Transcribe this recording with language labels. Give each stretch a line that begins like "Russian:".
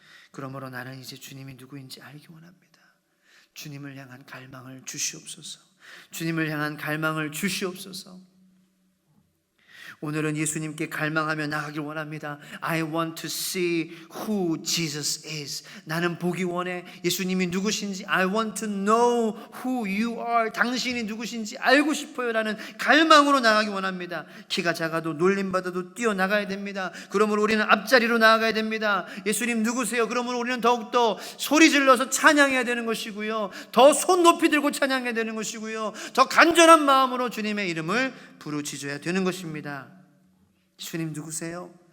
Korean: 그러므로 나는 이제 주님이 누구인지 알기 원합니다. 주님을 향한 갈망을 주시옵소서. 주님을 향한 갈망을 주시옵소서. 오늘은 예수님께 갈망하며 나가길 원합니다.
English: I want to see who Jesus is.
Korean: 나는 보기 원해. 예수님이 누구신지
English: I want to know who you are.
Korean: 당신이 누구신지 알고 싶어요 라는 갈망으로 나가기 원합니다. 키가 작아도 놀림받아도 뛰어나가야 됩니다. 그러므로 우리는 앞자리로 나아가야 됩니다. 예수님 누구세요? 그러므로 우리는 더욱더 소리 질러서 찬양해야 되는 것이고요, 더 손 높이 들고 찬양해야 되는 것이고요, 더 간절한 마음으로 주님의 이름을 부르짖어야 되는 것입니다. 주님 누구세요?